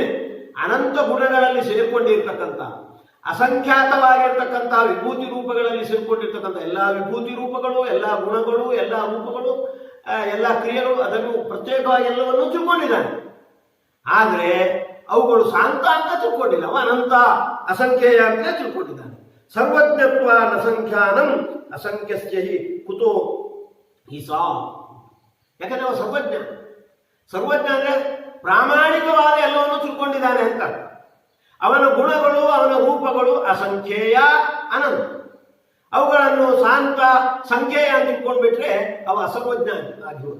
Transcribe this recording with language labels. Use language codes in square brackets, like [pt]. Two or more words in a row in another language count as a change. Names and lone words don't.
[kn] ಅನಂತ ಗುಣಗಳಲ್ಲಿ ಸೇರಿಕೊಂಡಿರ್ತಕ್ಕಂಥ, ಅಸಂಖ್ಯಾತವಾಗಿರ್ತಕ್ಕಂಥ ವಿಭೂತಿ ರೂಪಗಳಲ್ಲಿ ಸೇರಿಕೊಂಡಿರ್ತಕ್ಕಂಥ ಎಲ್ಲ ವಿಭೂತಿ ರೂಪಗಳು, ಎಲ್ಲ ಗುಣಗಳು, ಎಲ್ಲ ರೂಪಗಳು, ಎಲ್ಲ ಕ್ರಿಯೆಗಳು, ಅದನ್ನು ಪ್ರತ್ಯೇಕವಾಗಿ ಎಲ್ಲವನ್ನೂ ತಿಳ್ಕೊಂಡಿದ್ದಾನೆ. ಆದರೆ ಅವುಗಳು ಶಾಂತ ಅಂತ ತಿಳ್ಕೊಂಡಿಲ್ಲ, ಅವ ಅನಂತ ಅಸಂಖ್ಯೇಯ ಅಂತ ತಿಳ್ಕೊಂಡಿದ್ದಾನೆ. [sa] ಸರ್ವಜ್ಞತ್ವ ನಸಂಖ್ಯಾನಂ ಅಸಂಖ್ಯಸ್ಯ ಹಿ ಕುತೋ ಹಿ ಸಾ, [kn] ಯಾಕಂದ್ರೆ ಅವ ಸರ್ವಜ್ಞ. ಸರ್ವಜ್ಞ ಅಂದ್ರೆ ಪ್ರಾಮಾಣಿಕವಾದ ಎಲ್ಲವನ್ನು ತಿಳ್ಕೊಂಡಿದ್ದಾನೆ ಅಂತ. ಅವನ ಗುಣಗಳು, ಅವನ ರೂಪಗಳು ಅಸಂಖ್ಯೇಯ, ಅನಂತ. ಅವುಗಳನ್ನು ಶಾಂತ, ಸಂಖ್ಯೇಯ ಅಂತ ತಿಳ್ಕೊಂಡ್ಬಿಟ್ರೆ ಅವ ಅಸರ್ವಜ್ಞ ಆಗಿರುವುದು.